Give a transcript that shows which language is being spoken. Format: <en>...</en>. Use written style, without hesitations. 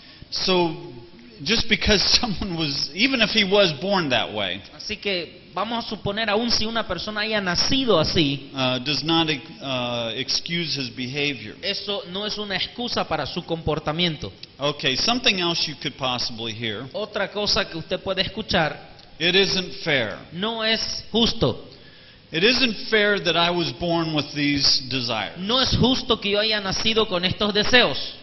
<en>So just because someone was, even if he was born that way,</en> <es>Así que vamos a suponer, aun si una persona haya nacido así,</es> <en>does not excuse his behavior.</en> <es>eso no es una excusa para su comportamiento.</es> <en>Okay, something else you could possibly hear.</en> <es>Otra cosa que usted puede escuchar,</es> <en>It isn't fair.</en> <es>no es justo.</es> <en>It isn't fair that I was born with these desires.</en> <es>No es justo que yo haya nacido con estos deseos.</es>